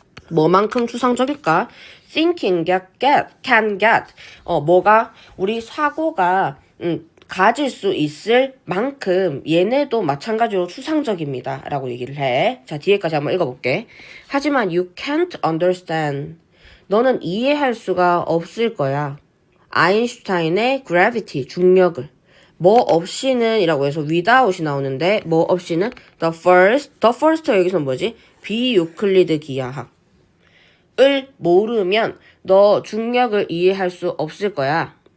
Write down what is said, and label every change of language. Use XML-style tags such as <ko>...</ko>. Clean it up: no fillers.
<ko>뭐만큼 추상적일까?</ko> <en>thinking can get</en> <ko>뭐가 우리 사고가 가질 수 있을 만큼 얘네도 마찬가지로 추상적입니다 라고 얘기를 해. 자, 뒤에까지 한번 읽어볼게. 하지만</ko> <en>you can't understand.</en> <ko>너는 이해할 수가 없을 거야. 아인슈타인의 gravity, 중력을. 뭐 없이는 이라고 해서 without이 나오는데 뭐 없이는</ko> <en>the first</en> <ko>여기서 뭐지? 비유클리드 기하학. 을 모르면 너 중력을 이해할 수 없을 거야.</ko>